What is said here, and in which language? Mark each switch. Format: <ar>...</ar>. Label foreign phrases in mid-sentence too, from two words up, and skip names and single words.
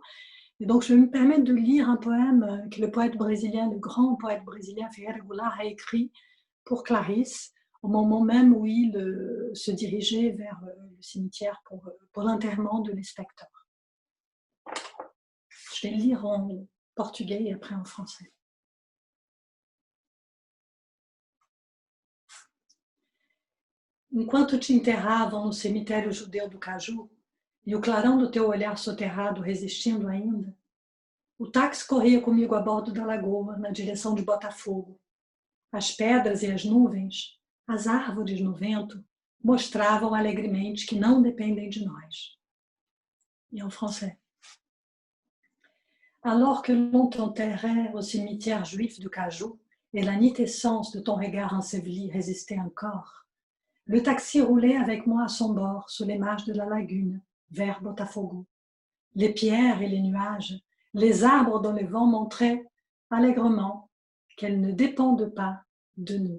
<fr>Et donc, je vais me permettre de lire un poème que le poète brésilien, le grand poète brésilien Ferreira Goulart a écrit pour Clarisse, au moment même où il se dirigeait vers le cimetière pour l'enterrement de Lispector. Je vais le lire en portugais et après en français.</fr> <pt>Enquanto te enterravam no cemitério judeu do Caju, e o clarão do teu olhar soterrado resistindo ainda, o táxi corria comigo a bordo da lagoa, na direção de Botafogo. As pedras e as nuvens, as árvores no vento, mostravam alegremente que não dependem de nós.</pt> <fr>E en français. Alors que l'on t'enterrait au cimetière juif du Cajou, et la nitescence de ton regard enseveli résistait encore, le taxi roulait avec moi à son bord sous les marges de la lagune, vers Botafogo. Les pierres et les nuages, les arbres dont le vent montraient allègrement qu'elles ne dépendent pas de nous.</fr>